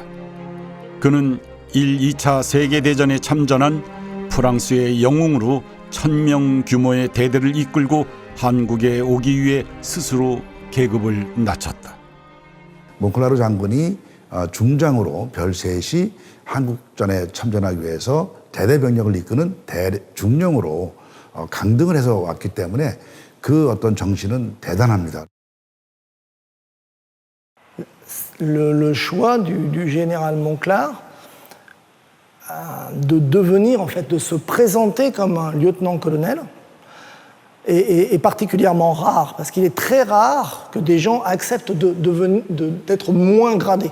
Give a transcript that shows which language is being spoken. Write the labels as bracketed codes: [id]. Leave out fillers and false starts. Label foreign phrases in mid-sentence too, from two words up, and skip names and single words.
[ko] 그는 1, 2차 세계대전에 참전한 프랑스의 영웅으로 1,000명 규모의 대대를 이끌고 한국에 오기 위해 스스로 계급을 낮췄다. 몽클라르 장군이 중장으로 별셋이 한국전에 참전하기 위해서 대대병력을 이끄는 대중령으로 강등을 해서 왔기 때문에 그 어떤 정신은 대단합니다. [fr] Le choix du général Monclar de devenir, en fait, de se présenter comme un lieutenant-colonel est particulièrement rare, parce qu'il est très rare que des gens acceptent d'être moins gradés.